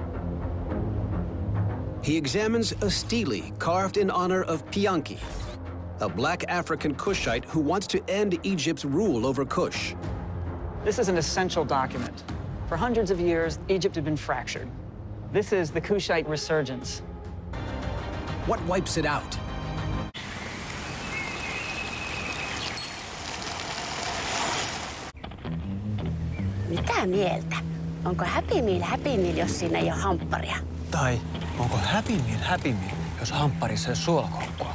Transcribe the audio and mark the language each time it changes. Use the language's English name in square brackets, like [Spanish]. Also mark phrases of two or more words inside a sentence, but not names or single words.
[English] He examines a stele carved in honor of Pianki, a black African Kushite who wants to end Egypt's rule over Kush. This is an essential document. For hundreds of years, Egypt had been fractured. This is the Kushite resurgence. What wipes it out? [Finnish] Mitä mieltä? Onko Happy Meal, jos siinä ei ole hampparia? Tai onko Happy Meal, jos hampparissa ei ole suolakolkkua?